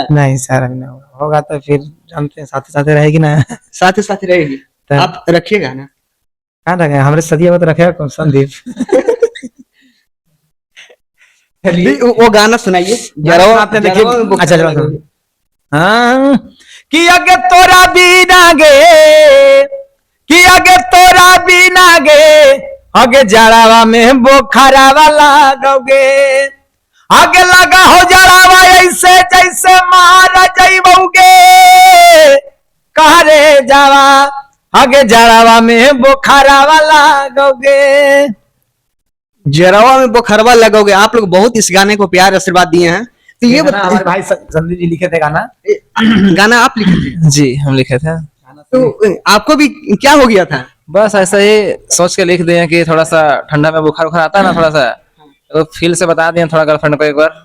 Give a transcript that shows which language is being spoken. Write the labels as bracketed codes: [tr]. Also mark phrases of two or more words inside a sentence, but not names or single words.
[hi] नहीं सर, अभी नहीं होगा तो फिर जानते हैं साथ साथ रहेगी ना। साथ साथ रहेगी। आप रखिएगा ना? कहाँ रखे हमारे सदिया में तो रखेगा कौन संदीप। वो गाना सुनाइए। देखिए अच्छा चलो। हाँ, [anp] कि आगे तोरा बिना गे, कि आगे तोरा बिना गे, आगे जड़ावा में बोखरावा लागोगे, आगे लगा हो जड़ावा ऐसे जैसे मारा जइबोगे, कहा रे जावा आगे जड़ावा में बोखरावा लागोगे, जड़ावा में बोखरवा लगोगे। [hi] आप लोग बहुत इस गाने को प्यार आशीर्वाद दिए हैं। तो ये हमारे भाई संदीप जी लिखे थे गाना। गाना आप लिखे थे? जी हम लिखे थे। तो आपको भी क्या हो गया था? बस ऐसा ही सोच के लिख दिए कि थोड़ा सा ठंडा में बुखार उखार आता है ना, थोड़ा सा तो फील से बता दिए थोड़ा गर्लफ्रेंड को एक बार।